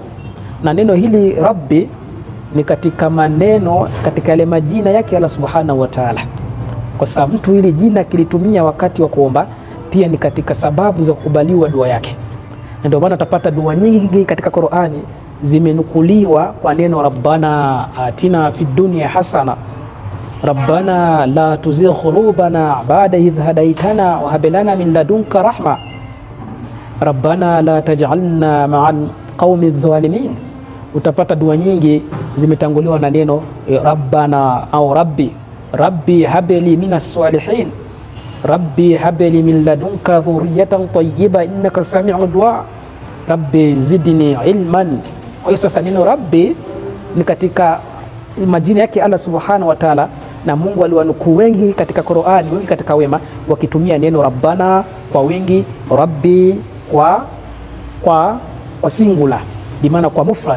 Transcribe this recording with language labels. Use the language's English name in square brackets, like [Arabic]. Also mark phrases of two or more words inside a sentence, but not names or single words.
[Swahili] Na neno hili rabbi ni katika maneno, katika yale majina yake Allah [Arabic] سبحانه وتعالى, [Swahili] kwa sababu mtu hili jina kilitumia wakati wa kuomba pia ni katika sababu za kukubaliwa dua yake. Na ndio maana utapata dua nyingi katika Qur'ani zimenukuliwa kwa neno [Arabic] ربنا آتنا في الدنيا حسنة ربنا لا تزغ قلوبنا بعد إذ هديتنا وهب لنا من لدنك رحمة ربنا لا تجعلنا مع القوم الظالمين. [Swahili] Utapata dua nyingi zimetanguliwa na neno rabbana au [Arabic] رب هب لي من الصالحين رب هب لي من لدنك ذرية طيبة إنك سميع الدعاء رب زدني علما. [Swahili] Kwa hiyo sasa neno rabbi ni katika majina yake Allah [Arabic] سبحانه وتعالى, [Swahili] na Mungu aliwanukuu wengi katika Qur'ani, wengi katika wema wakitumia neno rabbana kwa wingi, rabbi kwa singular, bi maana kwa mufrad.